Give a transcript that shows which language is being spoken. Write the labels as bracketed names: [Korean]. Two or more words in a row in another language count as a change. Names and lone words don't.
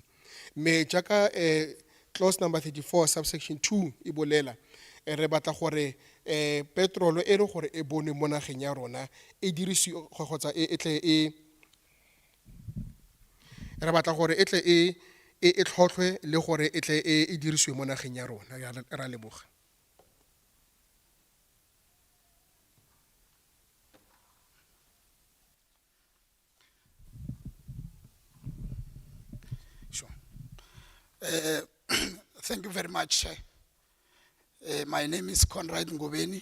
[Tswana] Mme jaaka [English] clause number 34 subsection 2 [Tswana] e bolela re batla gore petrolo e le gore e bone mo nageng ya rona e dirisiwe kgotsa re batla gore e tle e tlhotlhwe le gore e tle e dirisiwe mo nageng ya rona. Ra leboga. [English] Sure. Thank you very much, Chair. My name is Conrad Ngobeni.